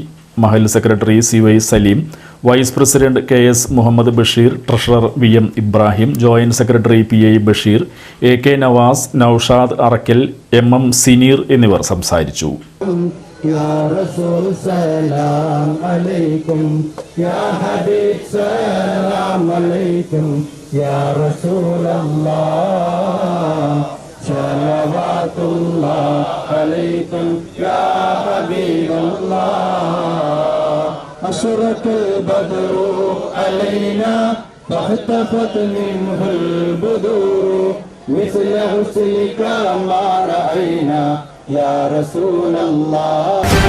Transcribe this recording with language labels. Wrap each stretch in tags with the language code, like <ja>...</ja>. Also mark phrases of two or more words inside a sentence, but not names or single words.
<ml>മഹല്ല് സെക്രട്ടറി CY സലീം, വൈസ് പ്രസിഡന്റ് KS മുഹമ്മദ് ബഷീർ, ട്രഷറർ VM ഇബ്രാഹിം, ജോയിന്റ് സെക്രട്ടറി PI ബഷീർ, AK നവാസ്, നൌഷാദ് അറക്കൽ, MM സിനീർ എന്നിവർ സംസാരിച്ചു.</ml> <ar>يا رسول سلام عليكم يا حبيب سلام عليكم يا رسول الله صلوات الله عليكم يا حبيب الله. أشرق البدر علينا فاختفت منه البدور مثل غسلك ما رأينا يا رسول الله</ar>